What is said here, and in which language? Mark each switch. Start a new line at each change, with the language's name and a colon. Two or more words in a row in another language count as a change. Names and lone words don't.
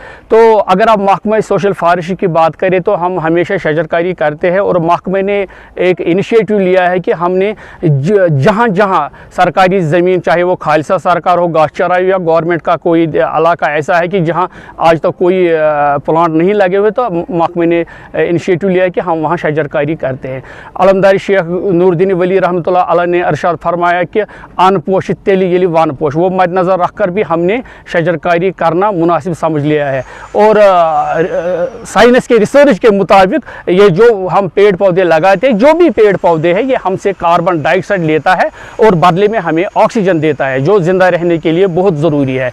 Urdu: تو اگر آپ محکمہ
English: social forestry
Urdu: کی بات کریں تو ہم ہمیشہ شجرکاری کرتے ہیں اور محکمے نے ایک انیشیٹو لیا ہے کہ ہم نے جہاں جہاں سرکاری زمین، چاہے وہ خالصہ سرکار ہو، گھاس چرائی یا گورنمنٹ کا کوئی علاقہ ایسا ہے کہ جہاں آج تک کوئی پلانٹ نہیں لگے ہوئے، تو محکمے نے انیشیٹو لیا ہے کہ ہم وہاں شجرکاری کرتے ہیں. علمداری شیخ نورالدین ولی رحمۃ اللہ علیہ نے ارشاد فرمایا کہ
Kashmiri: अन पोश तेली येली वन पोश,
Urdu: وہ مدنظر رکھ کر بھی ہم نے شجرکاری کرنا مناسب سمجھ لیا ہے. اور سائنس کے ریسرچ کے مطابق یہ جو ہم پیڑ پودے لگاتے ہیں، جو بھی پیڑ پودے ہیں، یہ ہم سے
English: carbon dioxide
Urdu: لیتا ہے اور بدلے میں ہمیں آکسیجن دیتا ہے، جو زندہ رہنے کے لیے بہت ضروری ہے.